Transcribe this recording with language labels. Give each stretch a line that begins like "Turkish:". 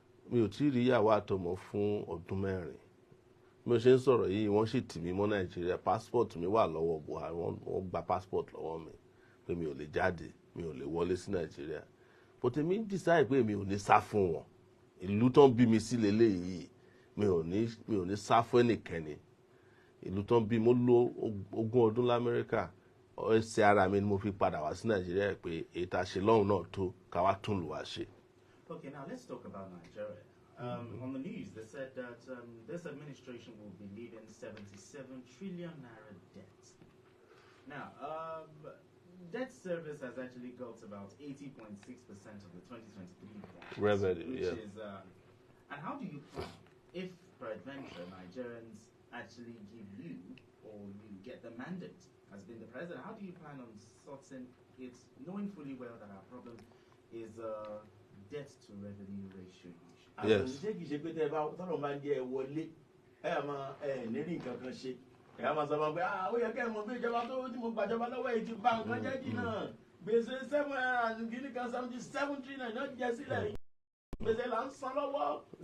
Yoruba: mi ò tí ì rí ìyàwó àtọmọ fún ọdún 4 bí mo ṣe ń sọ̀rọ̀ yìí wọ́n sì tì mí mọ́ Nàìjíríà passport mi wà lọ́wọ́ Buhari wọ́n gba passport lọ́wọ́ mi pé mi ò lè jáde mi ò lè wọlé sí Nàìjíríà but èmi decide pé mi ò ní sá fún wọn ìlú tán bí mi sí leléyìí mi ò ní sá fún ẹnikẹ́ni ìlú tán bí mo lò 20 ọdún l'Amẹ́ríkà ẹsẹ̀ ara mi ni mo fi padà wá sí Nàìjíríà pé èyí tá a ṣe lọ́hùn náà tó ká wá tún lù wá ṣe.
English: Okay, now let's talk about Nigeria. On the news, they said that this administration will be leaving 77 trillion naira debt. Now, debt service has actually got about 80.6% of the 2023 revenue. Which is, and how do you plan if, peradventure, Nigerians actually give you or you get the mandate as being the president? How do you plan on sorting it, knowing fully well that our problem is debt to revenue ratio issue? Yes.
Yoruba: ṣé kìí ṣe pé tẹ́ ẹ bá tọ́lọ̀ máa ń jẹ́ ẹ wọlé ẹ máa nírí nǹkan kan ṣe ẹ máa sọ pé ó yẹ kẹ́ ẹ mọ̀ pé ìjọba tó tí mo gbàjọba lọ́wọ́ ẹ̀ ti bà nǹkan jẹ́ jì náà gbèsè 7 trillion náà jẹ́ sílẹ̀ yìí gbèsè là ń san lọ́wọ́.